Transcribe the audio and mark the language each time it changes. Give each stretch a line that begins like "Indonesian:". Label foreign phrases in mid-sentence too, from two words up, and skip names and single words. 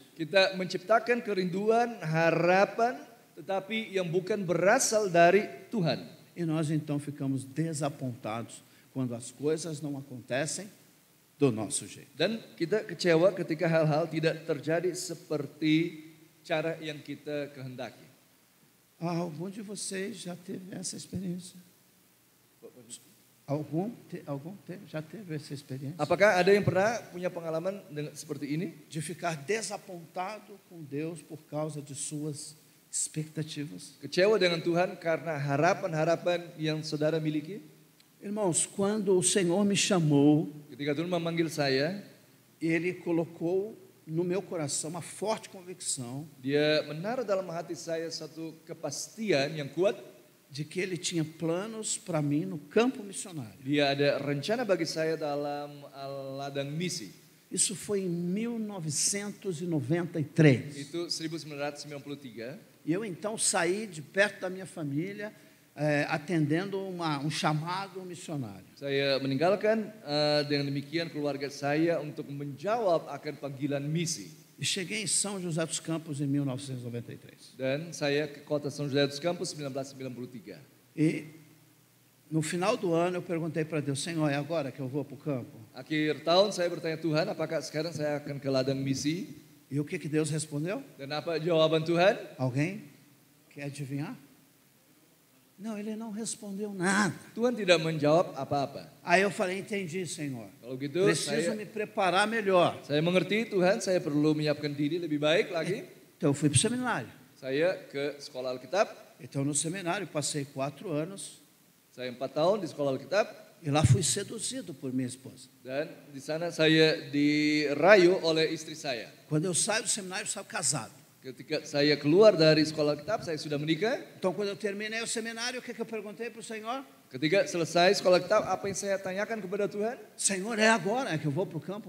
Indonesian: Kita menciptakan kerinduan, harapan, tetapi yang bukan berasal dari Tuhan.
Portuguese: E nós então ficamos desapontados quando as coisas não acontecem do nosso jeito.
Indonesian: Dan kita kecewa ketika hal-hal tidak terjadi seperti cara yang kita kehendaki.
Portuguese: Algum de vocês já teve essa experiência? Já teve essa experiência?
Indonesian: Apakah ada yang pernah punya pengalaman seperti ini?
Portuguese: De ficar desapontado com Deus por causa de suas expectativas?
Indonesian: Kecewa dengan Tuhan karena harapan-harapan yang saudara miliki?
Portuguese: Irmãos, quando o Senhor me chamou,
Indonesian: Ketika Tuhan memanggil saya,
Portuguese: Ele colocou no meu coração uma forte convicção
Indonesian: Dia menaruh dalam hati saya satu kepastian yang kuat.
Portuguese: de que Ele tinha planos para mim no campo missionário.
Indonesian: Dia ada rencana bagi saya dalam ladang misi.
Portuguese: Isso foi em 1993.
Indonesian: Itu 1993.
Portuguese: E eu então saí de perto da minha família, atendendo um chamado missionário.
Indonesian: Saya meninggalkan dengan demikian keluarga saya untuk menjawab akan panggilan misi.
Portuguese: E cheguei em São José dos Campos em 1993.
Indonesian: Dan saya ke kota São José dos Campos 1993.
Portuguese: E no final do ano eu perguntei para Deus: Senhor, é agora que eu vou para o campo?
Indonesian: Akhir tahun saya bertanya, Tuhan, apakah sekarang saya akan ke ladang misi?
Portuguese: E o que Deus respondeu?
Indonesian: Dan apa jawaban Tuhan?
Portuguese: Alguém quer adivinhar? Não, Ele não respondeu nada.
Indonesian: Tuhan tidak menjawab apa-apa.
Portuguese: Aí eu falei: entendi, Senhor.
Indonesian: Kalau gitu
Portuguese: Preciso me preparar melhor.
Indonesian: saya mengerti, Tuhan, saya perlu menyiapkan diri lebih baik lagi.
Portuguese: Então eu fui para o seminário.
Indonesian: Saya ke sekolah Alkitab.
Portuguese: Então no seminário passei 4 anos
Indonesian: Saya 4 tahun di sekolah Alkitab.
Portuguese: e lá fui seduzido por minha esposa.
Indonesian: Dan di sana saya dirayu oleh istri saya.
Portuguese: Quando eu saio do seminário, eu saio casado.
Indonesian: Ketika saya keluar dari sekolah Alkitab, saya sudah menikah.
Portuguese: Então quando eu terminei o seminário, o que eu perguntei para o Senhor?
Indonesian: Ketika selesai sekolah Alkitab, apa yang saya tanyakan kepada Tuhan?
Portuguese: Senhor, é agora que eu vou para o campo